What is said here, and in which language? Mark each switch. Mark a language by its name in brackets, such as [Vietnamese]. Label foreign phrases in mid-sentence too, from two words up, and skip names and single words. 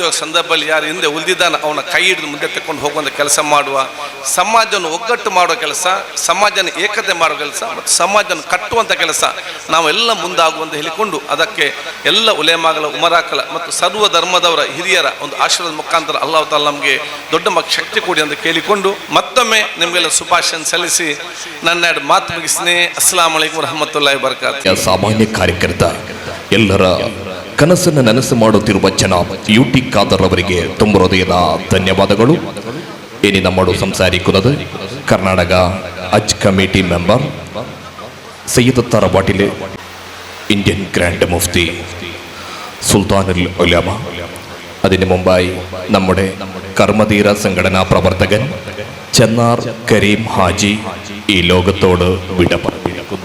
[Kannada] ಹೋಗೋ ಸಂದರ್ಭದಲ್ಲಿ ಯಾರು ಹಿಂದೆ ಉಳಿದಿದ್ದಾನೆ ಅವನ ಕೈ ಹಿಡಿದು ಮುಂದೆ ತಗೊಂಡು ಹೋಗುವಂಥ ಕೆಲಸ ಮಾಡುವ, ಸಮಾಜವನ್ನು ಒಗ್ಗಟ್ಟು ಮಾಡೋ ಕೆಲಸ, ಸಮಾಜನ ಏಕತೆ ಮಾಡೋ ಕೆಲಸ ಮತ್ತು ಸಮಾಜವನ್ನು ಕಟ್ಟುವಂಥ ಕೆಲಸ ನಾವೆಲ್ಲ ಮುಂದಾಗುವಂತ ಹೇಳಿಕೊಂಡು, ಅದಕ್ಕೆ ಎಲ್ಲ ಉಲೇಮಾಗಳ ಉಮರಾಕಲ ಮತ್ತು ಸರ್ವ ಧರ್ಮದವರ ಹಿರಿಯರ ಒಂದು ಆಶೀರ್ವಾದ ಮುಖಾಂತರ [Arabic] الله تعالى [Kannada] ನಮಗೆ ದೊಡ್ಡ ಶಕ್ತಿ ಕೊಡಿ ಅಂತ ಕೇಳಿಕೊಂಡು ಮತ್ತೊಮ್ಮೆ ನಿಮಗೆಲ್ಲ ಶುಭಾಶಯ ಸಲ್ಲಿಸಿ ನನ್ನ ಮಾತು ಮುಗಿಸ್ತೀನಿ. [Arabic] السلام عليكم ورحمة الله وبركاته. [Kannada] ಸಾಮಾನ್ಯ ಕಾರ್ಯಕರ್ತ, ಎಲ್ಲರ ಕನಸನ್ನು ನನಸು ಮಾಡುತ್ತಿರುವ ಜನಾಬ್ ಯುಟಿ ಖಾದರ್ ಅವರಿಗೆ ತುಂಬ ಹೃದಯದ ಧನ್ಯವಾದಗಳು. [Malayalam] ഇനി നമ്മോട് സംസാരിക്കുന്നത് കർണാടക ഹജ്ജ് കമ്മിറ്റി മെമ്പർ സയ്യിദ് തറവാട്ടിലെ ഇന്ത്യൻ ഗ്രാൻഡ് മുഫ്തി സുൽത്താനുൽ ഉലമ. അതിനു മുമ്പായി നമ്മുടെ കർമ്മധീര സംഘടനാ പ്രവർത്തകൻ ചെന്നാർ കരീം ഹാജി ഈ ലോകത്തോട് വിട പറഞ്ഞിരിക്കുന്നു.